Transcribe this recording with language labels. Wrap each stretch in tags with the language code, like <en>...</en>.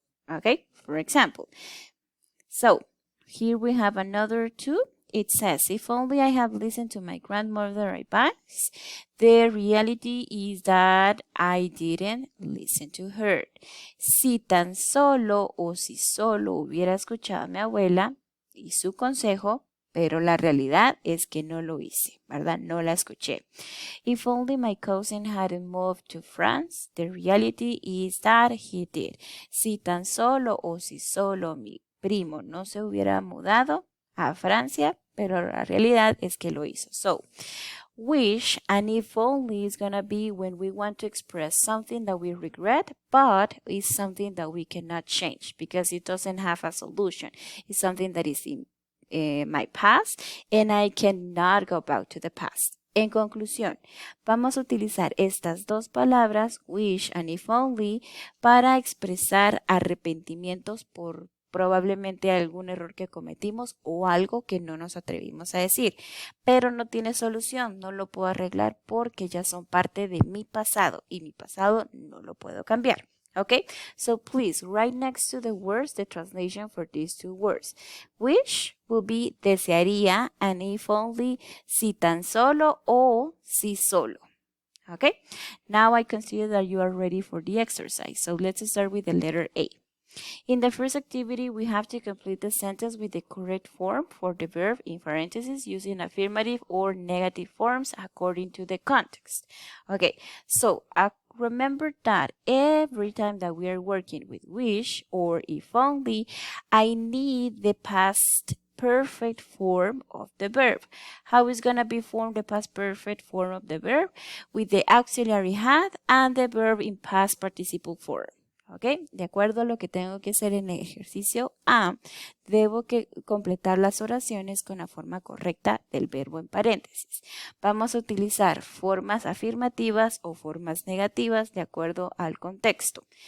<en>Okay, for example. So here we have another two. It says, if only I have listened to my grandmother's advice, the reality is that I didn't listen to her.</en> <es>Si tan solo o si solo hubiera escuchado a mi abuela y su consejo, pero la realidad es que no lo hice, ¿verdad? No la escuché.</es> <en>If only my cousin hadn't moved to France, the reality is that he did.</en> <es>Si tan solo o si solo mi primo no se hubiera mudado a Francia, pero la realidad es que lo hizo.</es> <en>So, wish and if only is gonna be when we want to express something that we regret, but it's something that we cannot change because it doesn't have a solution. It's something that is in my past and I cannot go back to the past.</en> <es>En conclusión, vamos a utilizar estas dos palabras,</es> <en>wish and if only,</en> <es>para expresar arrepentimientos por probablemente algún error que cometimos o algo que no nos atrevimos a decir. Pero no tiene solución, no lo puedo arreglar porque ya son parte de mi pasado y mi pasado no lo puedo cambiar.</es> <en>Okay, so please write next to the words the translation for these two words. Wish will be desearía and if only</en> <es>si tan solo o si solo.</es> <en>Okay, now I consider that you are ready for the exercise. So let's start with the letter A. In the first activity, we have to complete the sentence with the correct form for the verb in parentheses using affirmative or negative forms according to the context. Okay, so remember that every time that we are working with wish or if only, I need the past perfect form of the verb. How is going to be formed the past perfect form of the verb? With the auxiliary had and the verb in past participle form.</en> <es>¿Ok? De acuerdo a lo que tengo que hacer en el ejercicio A, debo que completar las oraciones con la forma correcta del verbo en paréntesis. Vamos a utilizar formas afirmativas o formas negativas de acuerdo al contexto.</es>